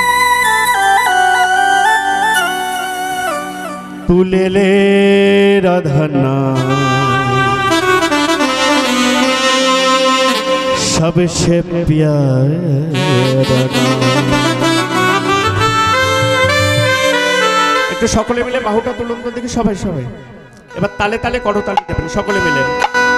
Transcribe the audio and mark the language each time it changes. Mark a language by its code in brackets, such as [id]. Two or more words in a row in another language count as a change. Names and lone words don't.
[hi] तू ले ले राधा नाम सबसे प्यारा नाम। [bn] একটু সকলে মিলে বাহুটা তুলুন তো দেখি সবাই সবাই। এবার তালে তালে করতালি দেবেন সকলে মিলে।